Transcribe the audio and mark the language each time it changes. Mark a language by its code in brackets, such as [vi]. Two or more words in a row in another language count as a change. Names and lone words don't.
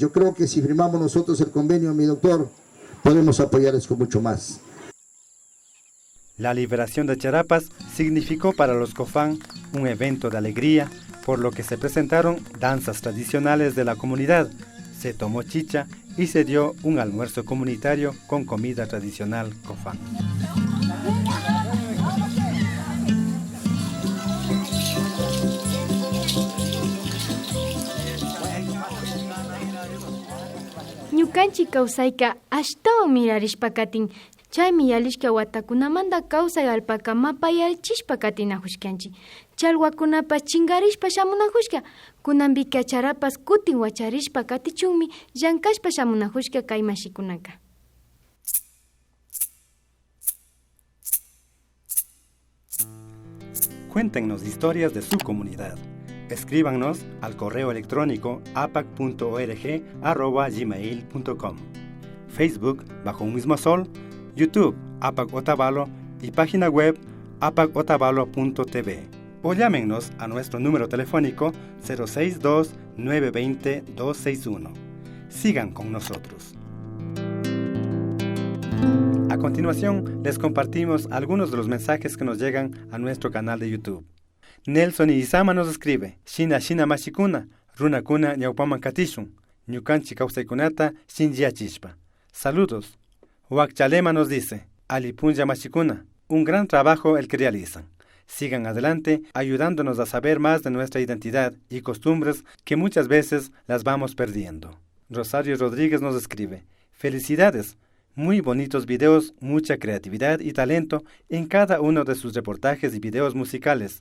[es] Yo creo que si firmamos nosotros el convenio, mi doctor, podemos apoyarles con mucho más. La liberación de charapas significó para los Cofán un evento de alegría, por lo que se presentaron danzas tradicionales de la comunidad, se tomó chicha y se dio un almuerzo comunitario con comida tradicional Cofán. [qu] Ñukanchi kawsayka ashtawan mirarishpa katin, chaymi yalishka watakunamanta kawsay alpaka mapayalchishpa katinajushkanchi. Challwakunapas chingarishpa shamunajushka, kunanpika charapas kutin wacharishpa katichunmi llankashpa shamunajushka kay mashikunaka. [es] Cuéntenos historias de su comunidad. Escríbanos al correo electrónico apac.org@gmail.com, Facebook Bajo un Mismo Sol, YouTube APAC Otavalo y página web apacotavalo.tv. O llámenos a nuestro número telefónico 062-920-261. Sigan con nosotros. A continuación, les compartimos algunos de los mensajes que nos llegan a nuestro canal de YouTube. Nelson Izama nos escribe: [qu] Shina mashikuna, runakuna ñawpaman katishun, ñukanchi kawsaykunata shinchiachishpa. Saludos. [es] Huachalema nos dice, [qu] Alipunya Machicuna, [es] un gran trabajo el que realizan. Sigan adelante ayudándonos a saber más de nuestra identidad y costumbres que muchas veces las vamos perdiendo. Rosario Rodríguez nos escribe, felicidades, muy bonitos videos, mucha creatividad y talento en cada uno de sus reportajes y videos musicales.